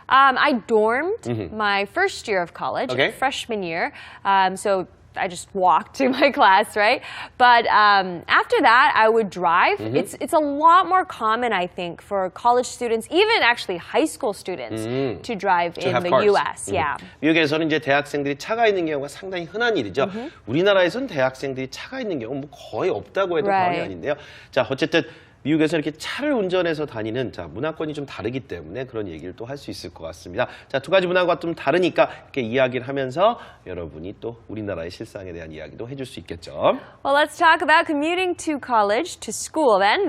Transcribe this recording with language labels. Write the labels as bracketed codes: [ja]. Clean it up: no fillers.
[en] I dormed my first year of college, freshman year. So I just walked to my class, right? But after that, I would drive. It's a lot more common, I think, for college students, even actually high school students, to drive in the U.S. Yeah. [ko] 미국에서는 이제 대학생들이 차가 있는 경우가 상당히 흔한 일이죠. 우리나라에서는 대학생들이 차가 있는 경우 뭐 거의 없다고 해도 과언이 아닌데요. 자, 어쨌든 미국에서 이렇게 차를 운전해서 다니는 문화권이 좀 다르기 때문에 그런 얘기를 또 할 수 있을 것 같습니다. 자, 두 가지 문화가 좀 다르니까 이렇게 이야기를 하면서 여러분이 또 우리나라의 실상에 대한 이야기도 해줄 수 있겠죠. [en] Well, let's talk about commuting to college, to school then.